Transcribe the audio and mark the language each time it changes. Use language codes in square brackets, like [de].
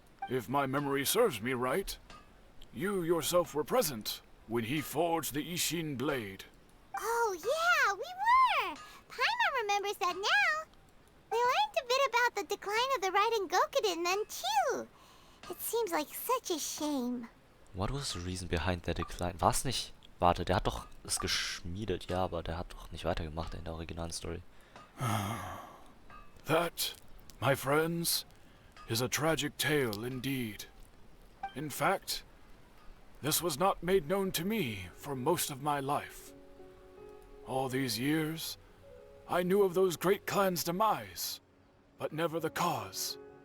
[en] If my memory serves me right, you yourself were present when he forged the Ishin blade. Oh yeah, we were. Paimon remembers that now. We learned a bit about the decline of the Raiden Gokaden then too. It seems like such a shame. What was the reason behind that decline? [de] War es nicht Warte, der hat doch es geschmiedet, ja, aber der hat doch nicht weitergemacht in der originalen Story. [en] That, my friends, is a tragic tale indeed. In fact, this was not made known to me for most of my life. All these years, I knew of those great clans' demise, but never the cause.